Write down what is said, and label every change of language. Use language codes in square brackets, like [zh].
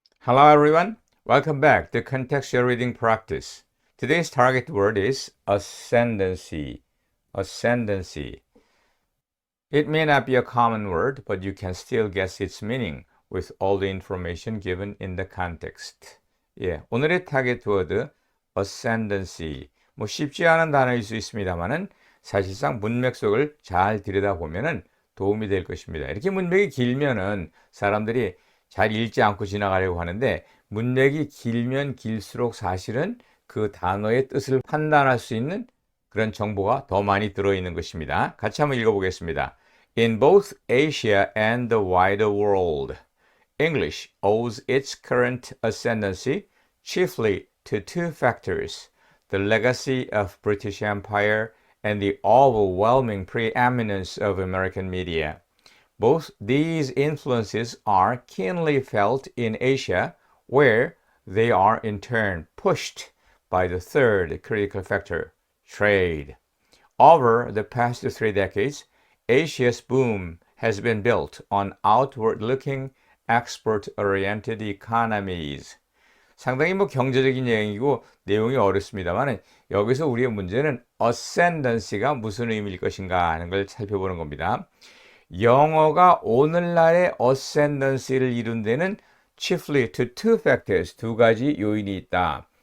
[en] Hello everyone, welcome back to Contextual Reading Practice. Today's target word is ascendancy. Ascendancy. It may not be a common word, but you can still guess its meaning with all the information given in the context. [ko] 예, 오늘의 타겟 워드 ascendancy. 쉽지 않은 단어일 수 있습니다만은 사실상 문맥 속을 잘 들여다보면은 도움이 될 것입니다. 이렇게 문맥이 길면은 사람들이 잘 읽지 않고 지나가려고 하는데 문맥이 길면 길수록 사실은 그 단어의 뜻을 판단할 수 있는 그런 정보가 더 많이 들어있는 것입니다. 같이 한번 읽어보겠습니다. [en] In both Asia and the wider world, English owes its current ascendancy chiefly to two factors, the legacy of British Empire and the overwhelming preeminence of American media. Both these influences are keenly felt in Asia, where they are in turn pushed by the third critical factor, trade. Over the past 3 decades, Asia's boom has been built on outward-looking, export-oriented economies. [ko] 상당히 경제적인 얘기고 내용이 어렵습니다만 여기서 우리의 문제는 ascendancy가 무슨 의미일 것인가 하는 걸 살펴보는 겁니다. 영어가 오늘날의 ascendancy를 이룬 데는 [en] chiefly to two factors, [ko] 두 가지 요인이 있다.